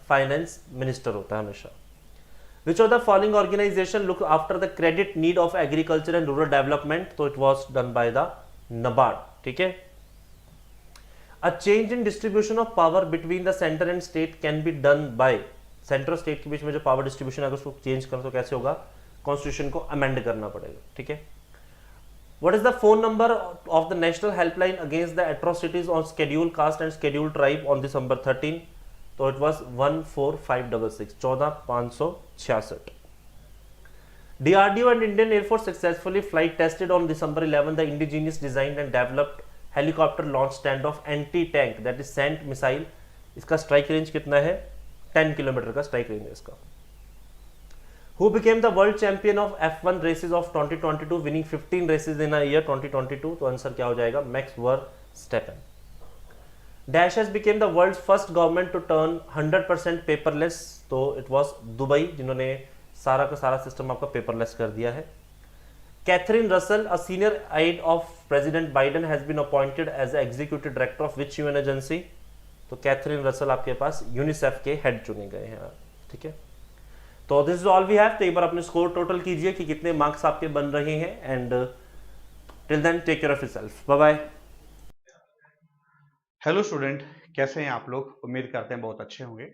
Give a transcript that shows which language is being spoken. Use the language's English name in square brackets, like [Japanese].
[Hindi] Finance minister होता है हमेशा। [English] Which of the following organisation look after the credit need of agriculture and rural development? तो it was done by the NABARD. ठीक है, a change in distribution of power between the centre and state can be done by, [Hindi] centre और state के बीच में जो power distribution है उसको change करो तो कैसे होगा? कॉन्स्टिट्यूशन को अमेंड करना पड़ेगा। ठीक है, [English] What is the phone number of the National Helpline against the atrocities on scheduled caste and scheduled tribe on December 13? तो it was 14566, 14566। DRDO and Indian Air Force successfully flight tested on December 11 the indigenous designed and developed helicopter launch standoff anti-tank that is SANT missile। [Hindi] इसका strike range कितना है? 10 kilometre का strike range है इसका। [English] Who became the world champion of F1 races of 2022 winning 15 races in a year 2022? [Hindi] तो answer क्या हो जाएगा? Max वर्स्टेपेन. [English] Dash has became the world's first government to turn 100% paperless. [Hindi] तो [English] it was [Hindi] दुबई जिन्होंने सारा का सारा सिस्टम आपका पेपरलेस कर दिया है. [English] Catherine Russell, a senior aide of President Biden, has been appointed as the executive director of which UN agency? [Hindi] तो कैथरीन रसल आपके पास यूनिसेफ के हेड चुने गए हैं. ठीक है, तो [English] This is all we have. [Hindi] तो एक बार अपने स्कोर टोटल कीजिए कि कितने मार्क्स आपके बन रहे हैं. [English] And till then take care of yourself. Bye bye. [Hindi] Hello student, कैसे हैं आप लोग? उम्मीद करते हैं बहुत अच्छे होंगे.